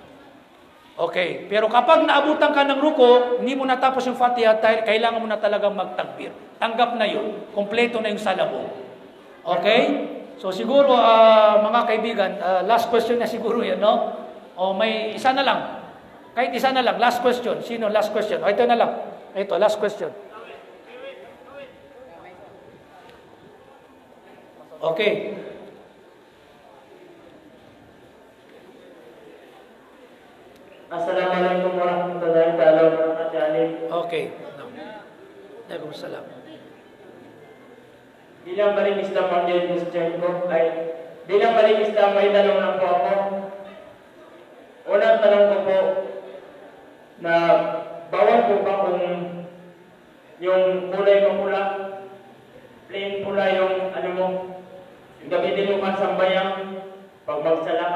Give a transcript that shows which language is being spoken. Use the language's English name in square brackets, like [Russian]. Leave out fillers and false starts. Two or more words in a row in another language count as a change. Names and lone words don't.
[Filipino] Okay, pero kapag naabutan ka ng ruko, hindi mo natapos yung Fatiha, kailangan mo na talagang magtakbir. Tanggap na yun. Kompleto na yung sala mo. Okay? So siguro, mga kaibigan, [English] last question [Filipino] na siguro yan, no? O may isa na lang. Kahit isa na lang. [English] Last question. [Filipino] Sino [English] last question? [Filipino] O ito na lang. Ito, [English] last question. [Filipino] Okay. [Arabic] السلام عليكم ورحمة الله وبركاته. Okay. Waalaikumsalam. [Filipino] Bilang Baling Islam ang question ko ay, bilang Baling Islam may tanong lang po ako. Unang tanong ko po, na bawal po ba kung yung kulay mapula, plain pula yung ano mo, gamitin mo pa sambayang pag magsala ka.